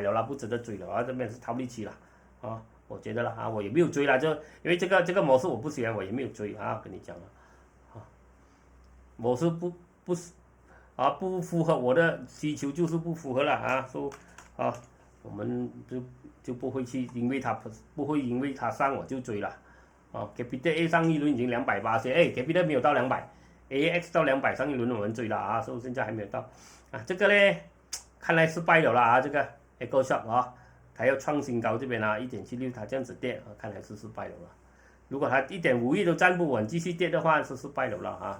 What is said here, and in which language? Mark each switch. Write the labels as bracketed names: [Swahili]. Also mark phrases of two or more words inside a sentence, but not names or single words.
[Chinese] 了啦，不值得追了啊，這邊是套利期了啊，我覺得了啊，我也沒有追了，就因為這個模式我不喜歡，我也沒有追啊，跟你講了啊，模式不符合我的需求，就是不符合了啊，說啊，我們就不會去，因為它上我就追了啊 ，Capital A 上一輪已經280，Capital 沒有到200。AX 到200，上一輪我們追了啊，所以現在還沒有到啊。這個呢，看來失敗了啦啊，這個 Echo Shop 啊，它要創新高這邊啊，1.76它這樣子跌啊，看來是失敗了啦。如果它1.51都站不穩，繼續跌的話是失敗了啦啊。